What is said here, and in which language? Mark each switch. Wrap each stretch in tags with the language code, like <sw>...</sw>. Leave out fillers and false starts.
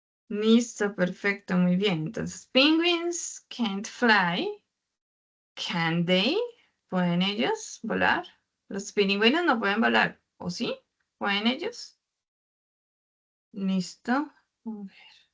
<es>Listo, perfecto, muy bien.</es> <en>Entonces, penguins can't fly. Can they?</en> <es>¿Pueden ellos volar? Los pingüinos no pueden volar, ¿o sí? ¿Pueden ellos? Listo. A ver.</es>